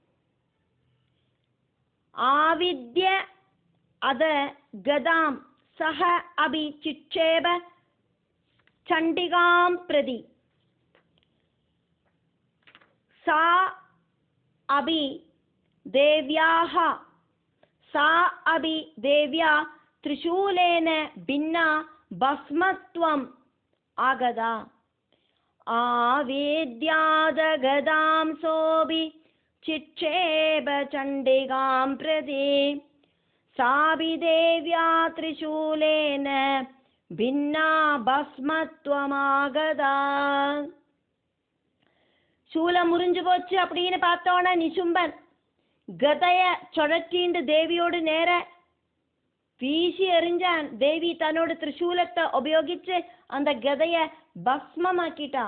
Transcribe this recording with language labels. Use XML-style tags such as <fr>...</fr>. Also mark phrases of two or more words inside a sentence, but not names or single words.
<sa>आविध्य अथ गदां सः अपि चिक्षेप चण्डिकां प्रति सा अपि देव्याः सा अपि देव्या त्रिशूलेन भिन्ना भस्मत्वम् आगदा आवेद्यादगदां सोऽपि चिक्षेप चण्डिकां प्रति सापि देव्या त्रिशूलेन भिन्ना भस्मत्वमागदा.</sa> <ta>சூலம் முறிஞ்சு போச்சு அப்படின்னு பார்த்தோன்னா நிசும்பன் கதைய சுழற்றிண்டு தேவியோடு நேர வீசி எறிஞ்சான். தேவி தன்னோட திரிசூலத்தை உபயோகிச்சு அந்த கதைய பஸ்மமாக்கிட்டா.</ta>